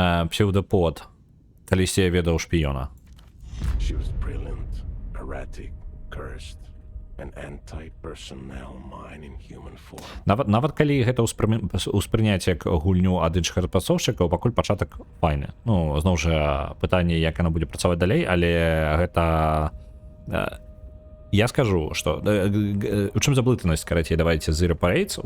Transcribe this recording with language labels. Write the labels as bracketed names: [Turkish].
[Belarusian] Псевдопод. Калісьці я ведаў шпіёна. [English] She was brilliant, erratic, cursed. An anti-personnel mine in human form. [Belarusian] Нават калі гэта ўспрыняць як гульню ад іншых распрацоўшчыкаў, пакуль пачатак файны. Ну, зноў жа, пытанне, як яна будзе працаваць далей, але гэта... Я скажу, што... У чым заблытанасць, карацей, давайте Zero Parades?